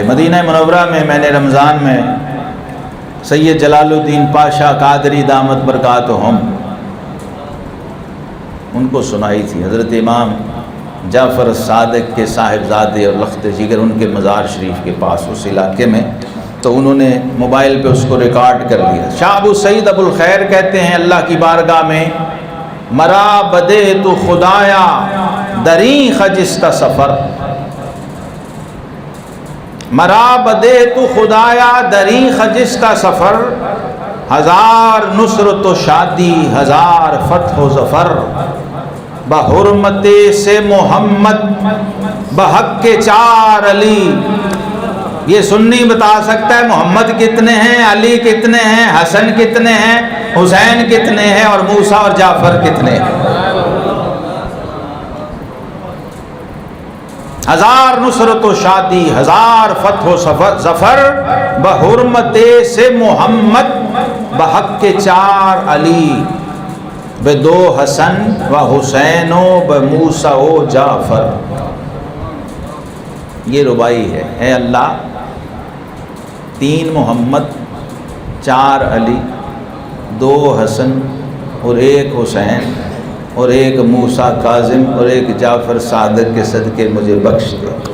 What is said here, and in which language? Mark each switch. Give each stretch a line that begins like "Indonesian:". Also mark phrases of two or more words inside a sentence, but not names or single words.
Urdu: مدینہ منورہ میں میں نے رمضان میں سید جلال الدین پاشا قادری
Arabic: دامت برکاتہم
Urdu: ان کو سنائی تھی۔ حضرت امام جعفر صادق کے صاحبزادے اور لخت جگر ان کے مزار شریف کے پاس اس علاقے میں، تو انہوں نے موبائل پہ اس کو ریکارڈ کر لیا۔
Persian: شاہ ابو سعید ابو الخیر
Urdu: کہتے ہیں اللہ کی بارگاہ میں
Persian: مرا بدے تو خدایا دری خجستہ سفر، مرا بدے تو خدایا دری خجستہ سفر، ہزار نصرت و شادی ہزار فتح و ظفر، بحرمت سے محمد بحق کے چار علی۔
Urdu: یہ سنی بتا سکتا ہے محمد کتنے ہیں، علی کتنے ہیں، حسن کتنے ہیں، حسین کتنے ہیں، اور موسیٰ اور جعفر کتنے ہیں۔
Persian: ہزار نصرت و شادی ہزار فتح و ظفر، بحرمت سے محمد بحق کے چار علی، بے دو حسن و حسین و بموسیٰ و جعفر۔
Urdu: یہ ربائی ہے، اے اللہ تین محمد، چار علی، دو حسن اور ایک حسین اور ایک موسیٰ کاظم اور ایک جعفر صادق کے صدقے مجھے بخش دے۔